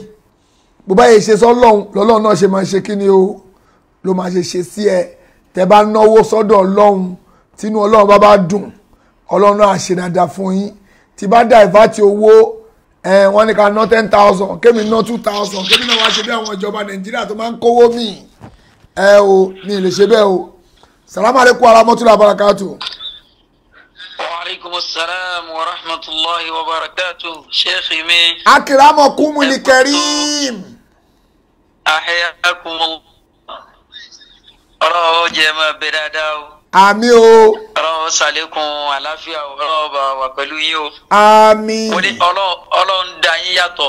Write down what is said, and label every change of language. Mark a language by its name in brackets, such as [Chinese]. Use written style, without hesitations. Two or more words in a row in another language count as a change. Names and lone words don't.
[Yoruba] bó bá yẹ ṣe sọ́lọ́run lọ́lọ́run náà ṣe máa ṣe kí ni o ló máa ṣe sí ẹ tẹ bá náwó sọ́dọ̀ ọlọ́run tínú ọlọ́run bá dùn ọlọ́run náà ṣe dáadáa fún yín tí bá dá ìfàtí owó wọ́n ní ká ná 10,000 kémi ná 2,000 kémi náà wá ṣe bí àwọn ìjọba nàìjíríà tó máa ń kówó mi mi lè ṣe bẹ́ẹ̀ o [Arabic] السلام عليكم ورحمة الله وبركاته. وعليكم وعليكم السلام سلام ورحمة الله وبركاته. [Yoruba] Sheikh mi. [Arabic] أكرمكم الكريم. أحياكم الله. [Yoruba] Ọlọ́run jẹ́ máa bẹ dáadáa o. Àmín o. Ọlọ́run ṣàlékún àlàáfíà o. Ọlọ́run bá wà pẹ̀lú yín o. Àmín. Mo ní Ọlọ́run dá yín yàtọ̀.